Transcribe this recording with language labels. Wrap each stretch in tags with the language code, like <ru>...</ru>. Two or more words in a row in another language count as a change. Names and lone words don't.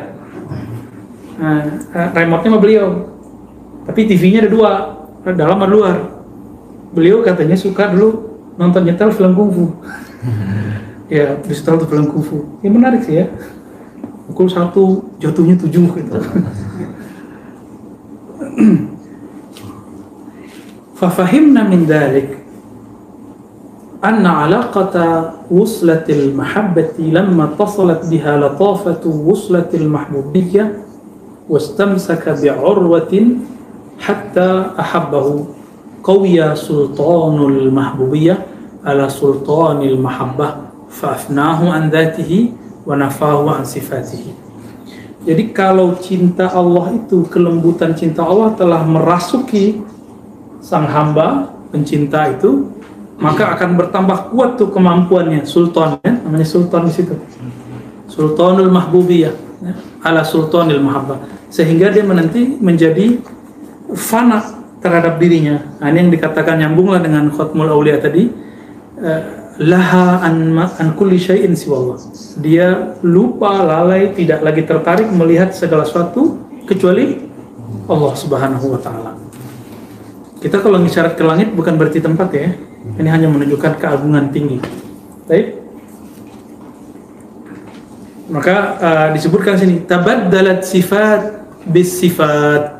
<id>Remote-nya sama beliau. Tapi TV-nya ada 2, dalam ada luar. Beliau katanya suka dulu nonton nyetel film kungfu. Ya, disetel tuh film kungfu. Ya menarik sih ya. Pukul 1 jatuhnya 7 gitu.</id> <ar>ففهمنا من ذلك أن علاقة وصلة المحبة لما اتصلت بها لطافة وصلة المحبوبية واستمسك بعروة حتى أحبه قوي سلطان المحبوبية على سلطان المحبة فأفناه عن ذاته ونفاه عن صفاته.</ar> <id>Jadi kalau cinta Allah itu, kelembutan cinta Allah telah merasuki sang hamba pencinta itu, maka akan bertambah kuat tuh kemampuannya, sultan ya, namanya sultan di situ.</id> <ar>سلطان المحبوبية</ar> <id>ya,</id> <ar>على سلطان المحبة,</ar> <id>sehingga dia nanti menjadi fana terhadap dirinya. Nah, ini yang dikatakan nyambunglah dengan Khatmul Aulia tadi,</id> <ar>لها عن كل شيء سوى الله.</ar> <id>Dia lupa, lalai, tidak lagi tertarik melihat segala sesuatu kecuali Allah</id> <ar>سبحانه وتعالى.</ar> <id>Kita kalau ngisyarat ke langit bukan berarti tempat ya. Ini hanya menunjukkan keagungan tinggi. Baik. Maka disebutkan sini</id> <ar>تبدلت صفة بصفة.</ar>